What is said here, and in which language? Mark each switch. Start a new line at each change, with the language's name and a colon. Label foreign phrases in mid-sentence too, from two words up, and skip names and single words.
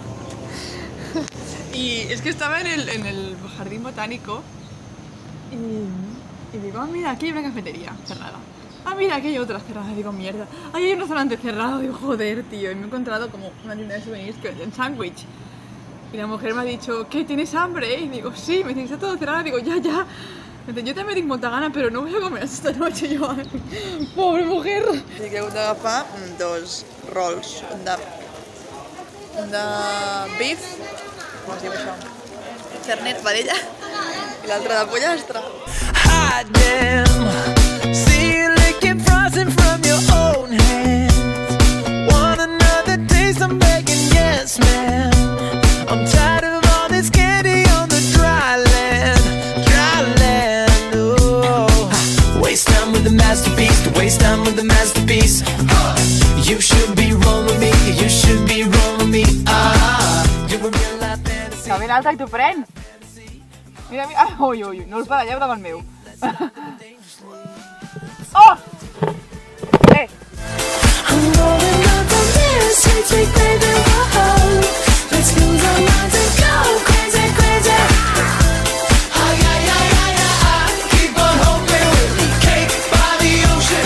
Spanish: Y es que estaba en el jardín botánico y digo, ah, mira, aquí hay una cafetería cerrada. Ah, mira, aquí hay otra cerrada. Digo, mierda. Ahí hay un restaurante cerrado. Digo, joder, tío. Y me he encontrado como una tienda de souvenirs que venden sándwich. Y la mujer me ha dicho, ¿qué? ¿Tienes hambre? Y digo, sí. Me dice, está todo cerrado. Digo, ya. Me dice,
Catalan: yo també tinc molta gana, però
Spanish: no voy a comer esta noche. Yo, pobre mujer. Así que
Catalan: he hagut d'agafar dos rolls. Un de beef, com es diu això? Cerner, vedella. I l'altre de pollastre.
English: Hot damn, see you licking frosting from your own hands. Want another taste? I'm begging, yes, ma'am. I'm tired of all this candy on the dry land. Oh, waste time with the masterpiece. To waste time with the masterpiece. You should be rolling me. You should be rolling me. You're a real life fantasy.
Catalan: Que ben alta i t'ho pren. Mira, ui, no us baralleu davant meu. Oh!
English: I'm rolling up on this sweet, sweet baby, whoa. Let's lose our minds and go crazy, crazy. Keep on hoping we'll be cake by the ocean.